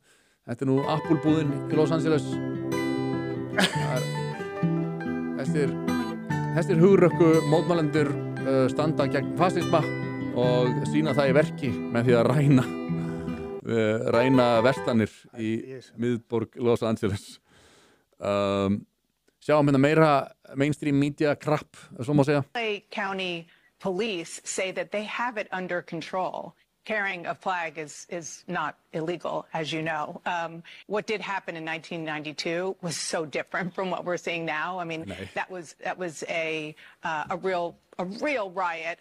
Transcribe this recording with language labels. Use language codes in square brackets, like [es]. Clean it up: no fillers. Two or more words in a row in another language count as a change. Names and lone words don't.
[is] Þetta er nú Apple-búðin í Los Angeles. Þessir hugrökku mótmælendur standa gegn fasisma og sýna það í verki með því að ræna verslanir í miðborg Los Angeles. Sjáum hérna meira [en] mainstream media crap, [is] svo má segja. [en] LA County Police say that they have it under control. Carrying a flag is not illegal, as you know. What did happen in 1992 was so different from what we're seeing now. I mean, that was a real riot.